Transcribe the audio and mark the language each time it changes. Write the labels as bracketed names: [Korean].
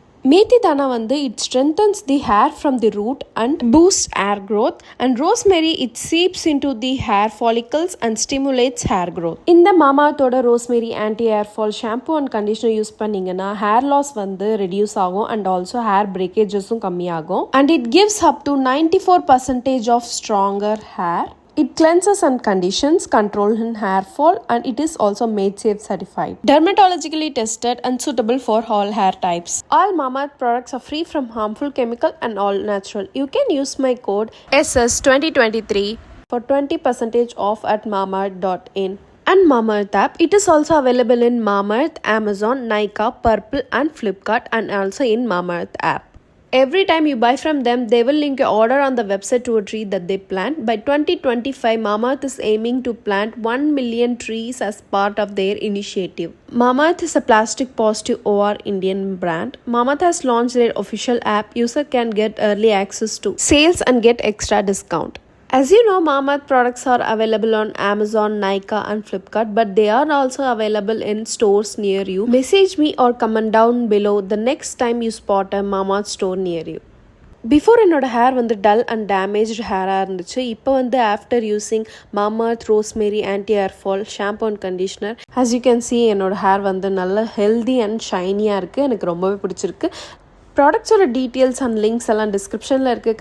[Tamil] மேத்தி தானா வந்து [English] it strengthens the hair from the root and boosts hair growth, and rosemary it seeps into the hair follicles and stimulates hair growth. [Tamil] இந்த மாமாஅர்த்தோட rosemary anti hair fall shampoo and conditioner use பண்ணீங்கன்னா hair loss வந்து reduce ஆகும் [English] and also hair பிரேக்கேஜஸும் [Tamil] கம்மியாகும். [English] And it gives up to 94% of stronger hair. It cleanses and conditions, controls hair fall, and it is also made safe certified. Dermatologically tested and suitable for all hair types. All Mamaearth products are free from harmful chemical and all natural. You can use my code SS2023 for 20% off at mamaearth.in. And Mamaearth app, it is also available in Mamaearth, Amazon, Nykaa, Purple and Flipkart, and also in Mamaearth app. Every time you buy from them, they will link your order on the website to a tree that they plant. By 2025, Mamaearth is aiming to plant 1 million trees as part of their initiative. Mamaearth is a plastic positive OR Indian brand. Mamaearth has launched their official app. User can get early access to sales and get extra discount. As you know, Mamaearth products are available on Amazon, Nykaa and Flipkart, but they are also available in stores near you. Message me or comment down below the next time you spot a Mamaearth store near you. [Tamil] Before என்னோட hair வந்து [English] dull and damaged [Tamil] ஹேராக இருந்துச்சு. இப்போ வந்து [English] after using [Tamil] மாமாஅர்த் rosemary anti hair fall shampoo and conditioner, [English] as you can see [Tamil] என்னோட hair வந்து நல்ல [English] healthy and ஷைனியாக [Tamil] இருக்குது. எனக்கு ரொம்பவே பிடிச்சிருக்கு. ப்ராடக்ட்ஸோட டீட்டெயில்ஸ் அண்ட் லிங்க்ஸ் எல்லாம் டிஸ்கிரிப்ஷனில் இருக்குது.